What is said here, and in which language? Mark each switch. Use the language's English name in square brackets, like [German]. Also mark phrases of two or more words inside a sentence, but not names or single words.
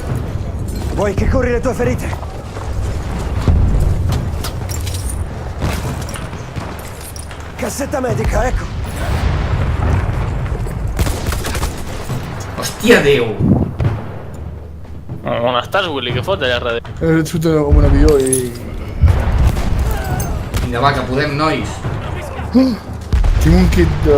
[Italian] Vuoi che curi le tue ferite? Cassetta medica, ecco. [Catalan] Hòstia, Déu! On estàs, Willy? Què fot allà darrere? He sortit amb un avió i... Vinga, va, que podem, nois. Tinc un kit de...